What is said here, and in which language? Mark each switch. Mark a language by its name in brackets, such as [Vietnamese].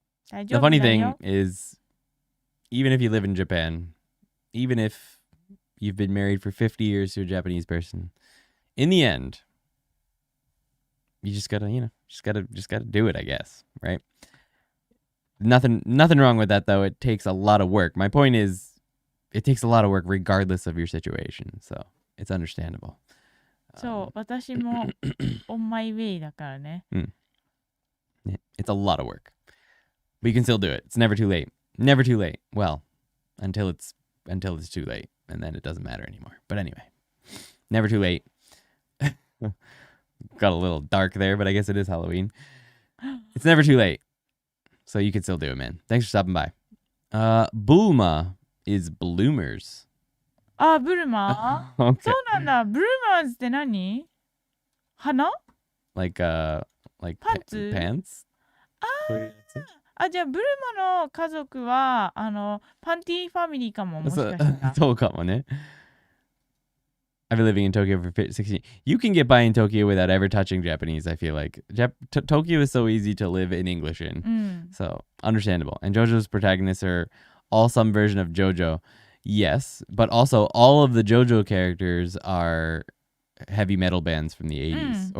[English] The funny thing is, even if you live in Japan, even if you've been married for 50 years to a Japanese person, in the end, you just gotta do it, I guess, right? Nothing wrong with that, though. It takes a lot of work. My point is, it takes a lot of work regardless of your situation, so it's understandable. [Japanese] そう、私も [English] on my way [Japanese] だからね。 [English] It's a lot of work. But you can still do it. It's never too late. Never too late. Well, until it's too late, and then it doesn't matter anymore. But anyway, never too late. Got a little dark there, but I guess it is Halloween. It's never too late. So you can still do it, man. Thanks for stopping by. Bulma is bloomers. [Japanese] あ、ブルマー [English] Okay. [Japanese] そうなんだ。ブルマーズって何？花？ [English] Like Pants? pants? [Japanese] あ、じゃあブルマの家族はパンティーファミリーかも、もしかしたら。そうかもね。 [English] I've been living in Tokyo for 16. You can get by in Tokyo without ever touching Japanese, I feel like. Tokyo is so easy to live in English in. So, understandable. And JoJo's protagonists are all some version of JoJo. Yes, but also all of the JoJo characters are heavy metal bands from the 80s.